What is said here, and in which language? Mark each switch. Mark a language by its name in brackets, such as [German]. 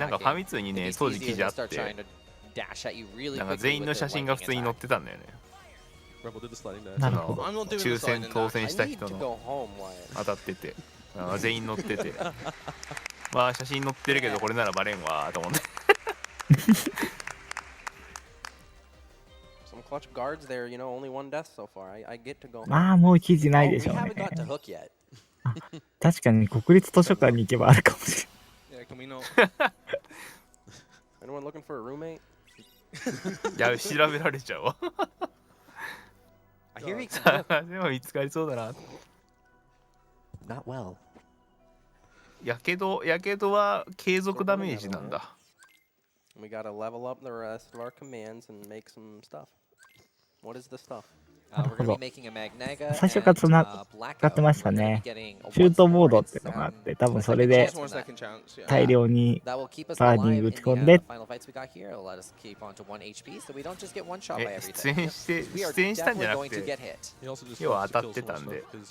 [Japanese] なんかファミ通にね、当時記事あって、なんか全員の写真が普通に載ってたんだよね。抽選当選した人の当たってて、全員載ってて、まあ写真載ってるけどこれならバレんわと思って。 [English] Clutch guards there, you know, only 1 death so far. I get to go. [Japanese] まあもう記事ないでしょうね。確かに国立図書館に行けばあるかもしれない。 [English] Anyone looking for a roommate? [Japanese] いや、調べられちゃうわ。でも見つかりそうだな。 [English] Not well. [Japanese] やけどは継続ダメージなんだ。 [English] We gotta level up the rest of our commands and make some stuff. What is the stuff? [Japanese] なるほど。最初から繋がってましたね。シュートモードっていうのがあって、多分それで大量にバーニング打ち込んで。出演したんじゃなくて、要は当たってたんで。